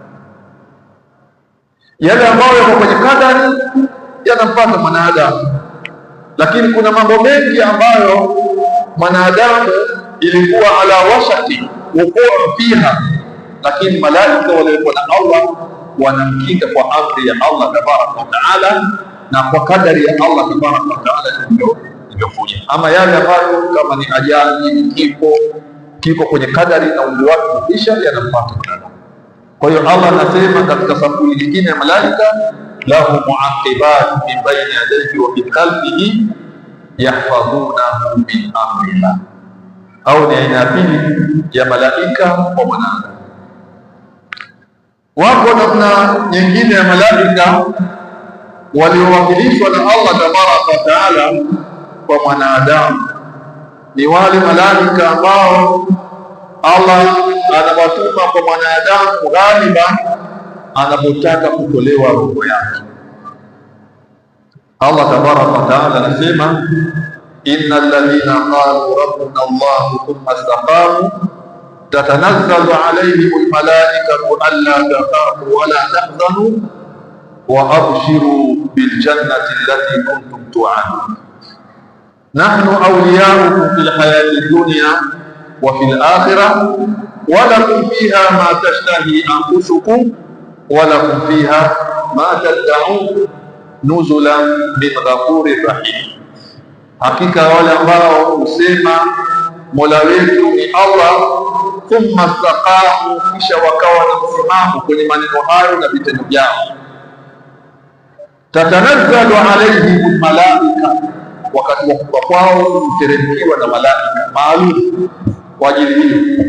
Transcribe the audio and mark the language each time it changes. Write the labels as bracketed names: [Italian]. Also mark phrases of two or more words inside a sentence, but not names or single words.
[Swahili] Yale ambayo yako kwenye kadari yanampata mwanadamu, lakini kuna mambo mengi ambayo mwanadamu ilikuwa ala washati wukuu fiha, lakini malaika waliokuwa na Allah wanamkinga kwa amri ya Allah [Arabic] تبارك وتعالى [Swahili] na kwa kadari ya Allah [Arabic] تبارك وتعالى [Swahili] ilivyokuja. Ama yale ambayo kama ni ajali, kiko kwenye kadari na umri wake kisha yanampata mwanadamu. Kwa hiyo Allah anasema katika sampuli nyingine ya malaika, [Arabic] له معقبات من بين يديه ومن خلفه يحفظونه من أمر الله. [Swahili] Au ni aina ya pili ya malaika kwa mwanadamu. Wako namna nyingine ya malaika waliowakilishwa na Allah [Arabic] تبارك وتعالى [Swahili] kwa mwanadamu, ni wale malaika ambao Allah anawatuma kwa mwanadamu ghaliban anapotaka kutolewa roho yake. Allah [Arabic] تبارك وتعالى [Swahili] anasema, [Arabic] إن الذين قالوا ربنا الله ثم استقاموا تتنزل عليهم الملائكة ألا تخافوا ولا تحزنوا وأبشروا بالجنة التي كنتم توعدون نحن أولياؤكم في الحياة الدنيا وفي الآخرة ولكم فيها ما تشتهي أنفسكم ولكم فيها ما تدعون نزلا من غفور رحيم. [Swahili] Hakika wale ambao husema Mola wetu ni Allah, [Arabic] ثم استقاموا, [Swahili] kisha wakawa na msimamo kwenye maneno hayo na vitendo vyao, [Arabic] تتنزل عليهم الملائكة, [Swahili] wakati wa kufa kwao huteremkiwa na malaika maalum kwa ajili hiyo.